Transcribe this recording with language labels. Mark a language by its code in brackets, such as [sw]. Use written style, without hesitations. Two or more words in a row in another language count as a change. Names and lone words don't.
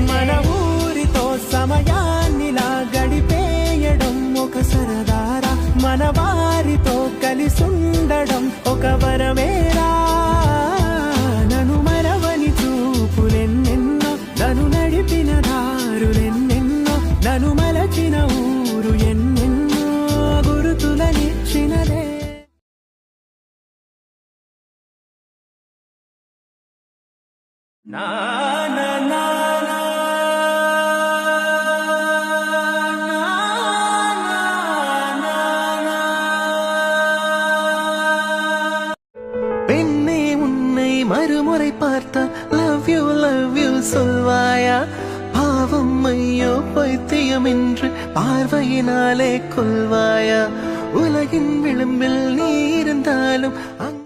[te] మన ఊరితో సమయాన్నిలా గడిపేయడం ఒక సరదారా మన వారితో కలిసుండడం ఒక వరమేరా నన్ను మరవని చూపులెన్నెన్నో నన్ను నడిపిన దారులెన్నెన్నో నన్ను మలచిన ఊరు ఎన్నెన్నో గురుతులనిచ్చినదే నా నా నా [ta] பெண்ணே உன்னை மறுமுறை பார்த்த [en] love you [ta] சொல்வாயா பாவம் ஐயோ பைத்தியம் என்று பார்வையினாலே கொள்வாயா உலகின் விளிம்பில் நீ இருந்தாலும்